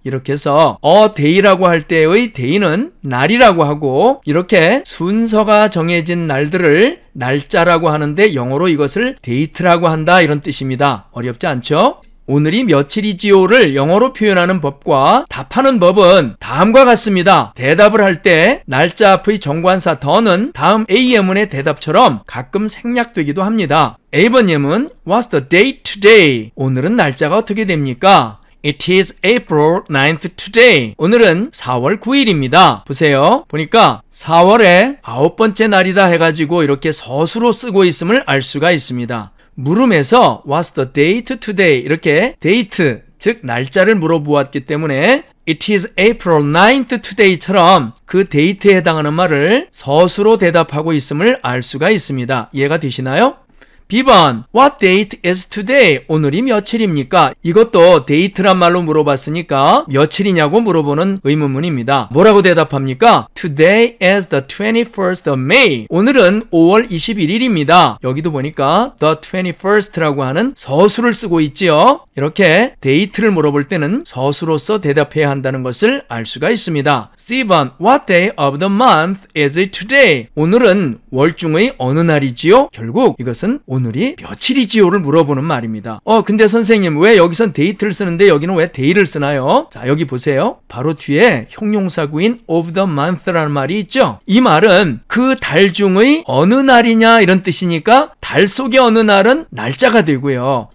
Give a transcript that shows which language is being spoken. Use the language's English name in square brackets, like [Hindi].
[Korean] 이렇게 해서 a day라고 할 때의 day는 날이라고 하고 이렇게 순서가 정해진 날들을 날짜라고 하는데 영어로 이것을 date라고 한다 이런 뜻입니다. 어렵지 않죠? 오늘이 며칠이지요를 영어로 표현하는 법과 답하는 법은 다음과 같습니다. 대답을 할 때 날짜 앞의 정관사 더는 다음 A예문의 대답처럼 가끔 생략되기도 합니다. A번 예문 [English] What's the date today? [Korean] 오늘은 날짜가 어떻게 됩니까? [English] It is April 9th today. [Korean] 오늘은 4월 9일입니다. 보세요. 보니까 4월의 9번째 날이다 해가지고 이렇게 서술로 쓰고 있음을 알 수가 있습니다. 물음에서 [English] What's the date today? [Korean] 이렇게 date, 즉 날짜를 물어보았기 때문에 [English] It is April 9th today [Korean] 처럼 그 date에 해당하는 말을 서술로 대답하고 있음을 알 수가 있습니다. 이해가 되시나요? B번 [English] What date is today? [Korean] 오늘이 며칠입니까? 이것도 date란 말로 물어봤으니까 며칠이냐고 물어보는 의문문입니다. 뭐라고 대답합니까? [English] Today is the 21st of May. [Korean] 오늘은 5월 21일입니다. 여기도 보니까 the 21st라고 하는 서술을 쓰고 있지요. 이렇게 date를 물어볼 때는 서술로서 대답해야 한다는 것을 알 수가 있습니다. C번 [English] What day of the month is it today? [Korean] 오늘은 월중의 어느 날이지요? 결국 이것은 오늘이 며칠이지요를 물어보는 말입니다. 근데 선생님 왜 여기선 date를 쓰는데 여기는 왜 day를 쓰나요? 자, 여기 보세요. 바로 뒤에 형용사구인 of the month라는 말이 있죠. 이 말은 그 달 중의 어느 날이냐 이런 뜻이니까 달 속의 어느 날은 날짜가 되고요.